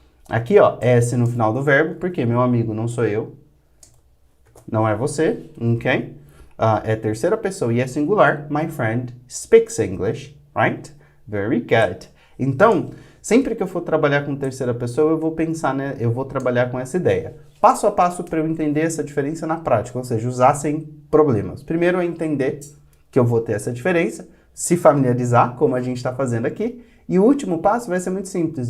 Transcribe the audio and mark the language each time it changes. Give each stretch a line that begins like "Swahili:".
Portuguese: Aqui, ó, S no final do verbo, porque meu amigo não sou eu, não é você, ok? É terceira pessoa e é singular.
English: My friend speaks English, right? Very good.
Portuguese: Então, sempre que eu for trabalhar com terceira pessoa, eu vou pensar, né? Eu vou trabalhar com essa ideia. Passo a passo para eu entender essa diferença na prática, ou seja, usar sem problemas. Primeiro é entender que eu vou ter essa diferença, se familiarizar, como a gente está fazendo aqui, e o último passo vai ser muito simples.